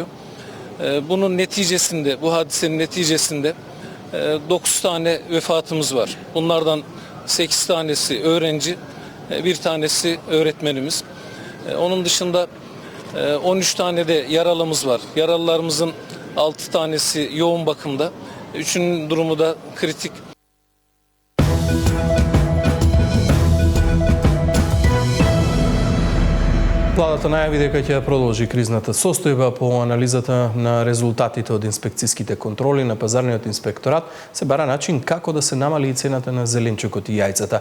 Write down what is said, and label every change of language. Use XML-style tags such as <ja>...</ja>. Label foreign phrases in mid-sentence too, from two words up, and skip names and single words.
<tr>Bunun neticesinde, bu hadisenin neticesinde 9 tane vefatımız var. Bunlardan 8 tanesi öğrenci, 1 tanesi öğretmenimiz. Onun dışında 13 tane de yaralımız var. Yaralılarımızın 6 tanesi yoğun bakımda. 3'ünün durumu da kritik.</tr> <mk>Владата најави дека ќе продолжи кризната состојба. По анализата на резултатите од инспекцијските контроли на пазарниот инспекторат се бара начин како да се намали цената на зеленчукот и јајцата.</mk>